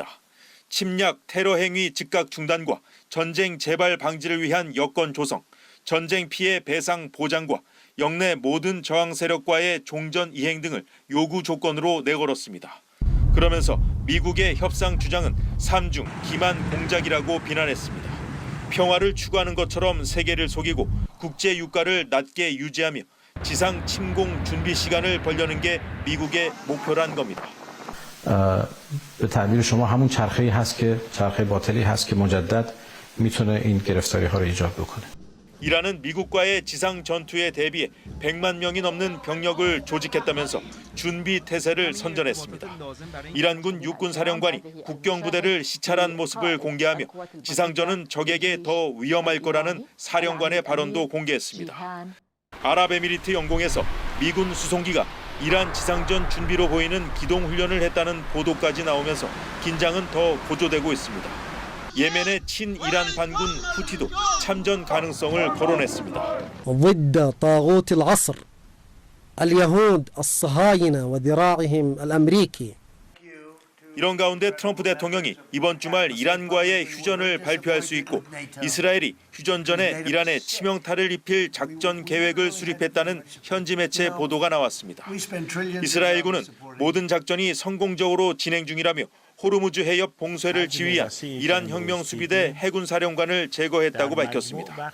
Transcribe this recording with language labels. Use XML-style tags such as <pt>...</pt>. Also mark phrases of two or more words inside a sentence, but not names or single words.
<ko>침략, 테러 행위 즉각 중단과 전쟁 재발 방지를 위한 여건 조성, 전쟁 피해 배상 보장과 영내 모든 저항 세력과의 종전 이행 등을 요구 조건으로 내걸었습니다. 그러면서 미국의 협상 주장은 삼중 기만 공작이라고 비난했습니다. 평화를 추구하는 것처럼 세계를 속이고 국제 유가를 낮게 유지하며 지상 침공 준비 시간을 벌려는 게 미국의 목표란 겁니다.</ko> <fa>به تعبیر شما همون چرخه‌ای هست که چرخه باطلی هست که مجدد میتونه این گرفتاری‌ها رو ایجاد بکنه.</fa> <ko>이란은 미국과의 지상 전투에 대비해 100만 명이 넘는 병력을 조직했다면서 준비 태세를 선전했습니다. 이란군 육군 사령관이 국경 부대를 시찰한 모습을 공개하며 지상전은 적에게 더 위험할 거라는 사령관의 발언도 공개했습니다. 아랍에미리트 영공에서 미군 수송기가 이란 지상전 준비로 보이는 기동 훈련을 했다는 보도까지 나오면서 긴장은 더 고조되고 있습니다. 예멘의 친이란 반군 후티도 참전 가능성을 거론했습니다.</ko> <ar>ضد طاغوت العصر اليهود الصهاينة وذراعهم الأمريكي.</ar> <ko>이런 가운데 트럼프 대통령이 이번 주말 이란과의 휴전을 발표할 수 있고 이스라엘이 휴전 전에 이란에 치명타를 입힐 작전 계획을 수립했다는 현지 매체 보도가 나왔습니다. 이스라엘군은 모든 작전이 성공적으로 진행 중이라며 호르무즈 해협 봉쇄를 지휘한 이란 혁명 수비대 해군 사령관을 제거했다고 밝혔습니다.</ko>